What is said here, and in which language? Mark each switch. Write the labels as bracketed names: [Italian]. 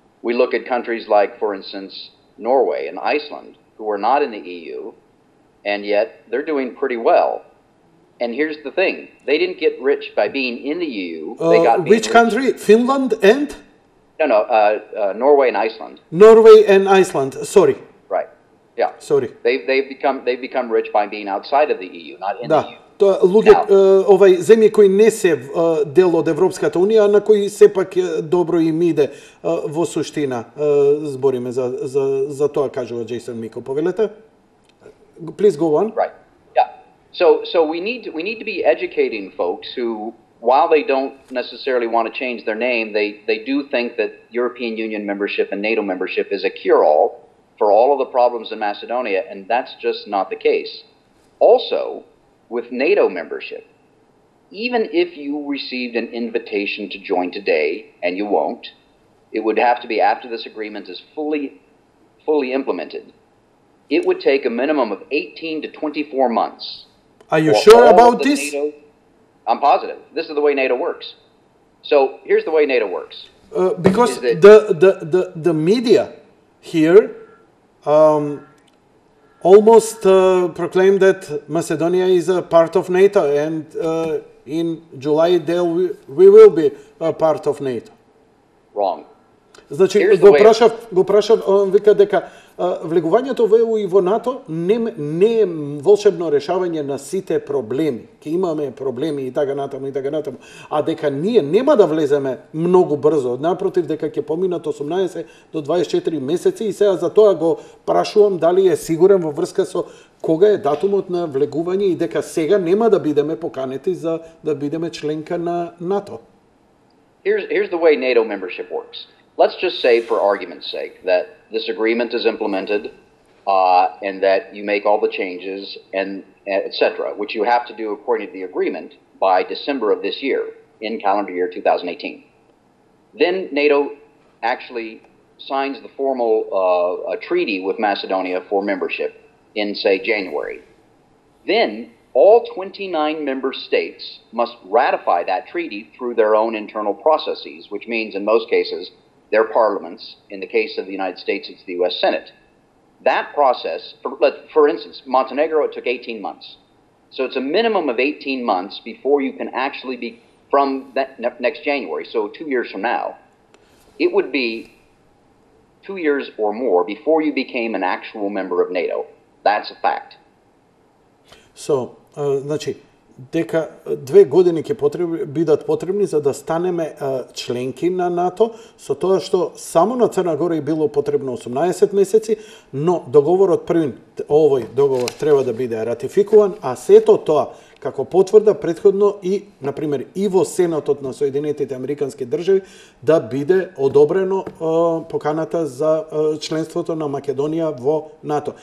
[English] We look at countries like, for instance, Norway and Iceland, who are not in the EU, and yet they're doing pretty well. And here's the thing. They didn't get rich by being in the EU. They got which country? Finland and? No, Norway and Iceland. Norway and Iceland, sorry. Right, yeah. Sorry. They've become rich by being outside of the EU, not in the EU. [Macedonian] Луѓе, земји кои не се дел од Европската Унија, на кои сепак добро им иде во суштина. Збориме за тоа, кажува Џејсон Мико. Повелете? [English] Please go on. Right. Yeah. So we need to be educating folks who, while they don't necessarily want to change their name, they do think that European Union membership and NATO membership is a cure-all for all of the problems in Macedonia, and that's just not the case. Also, with NATO membership, even if you received an invitation to join today, and you won't, it would have to be after this agreement is fully implemented. It would take a minimum of 18 to 24 months. Are you sure about this? NATO, I'm positive. This is the way NATO works. So here's the way NATO works. Because the media here almost proclaimed that Macedonia is a part of NATO, and in July we will be a part of NATO. Wrong. [Macedonian] Значи, го прашав, вика дека влегувањето во ЕУ и во НАТО не е волшебно решавање на сите проблеми. Ке имаме проблеми и така натаму, а дека ние нема да влеземе многу брзо. Напротив, дека ќе поминат 18 до 24 месеци, и сега за тоа го прашувам дали е сигурен во врска со кога е датумот на влегување и дека сега нема да бидеме поканети за да бидеме членка на НАТО. [English] Here's the way NATO membership works. Let's just say, for argument's sake, that this agreement is implemented and that you make all the changes, and etc., which you have to do according to the agreement by December of this year, in calendar year 2018. Then NATO actually signs the formal treaty with Macedonia for membership in, say, January. Then all 29 member states must ratify that treaty through their own internal processes, which means in most cases their parliaments. In the case of the United States, it's the U.S. Senate. That process, for instance, Montenegro, it took 18 months. So it's a minimum of 18 months before you can actually be, from that next January, so 2 years from now, it would be 2 years or more before you became an actual member of NATO. That's a fact. [Macedonian] So, значи, дека 2 години ќе бидат потребни за да станеме членки на НАТО, со тоа што само на Црна Гора е било потребно 18 месеци, но договорот овој договор треба да биде ратификуван, а сето тоа како потврда претходно и, например, и во Сенатот на Соединетите Американски држави да биде одобрено поканата за членството на Македонија во НАТО.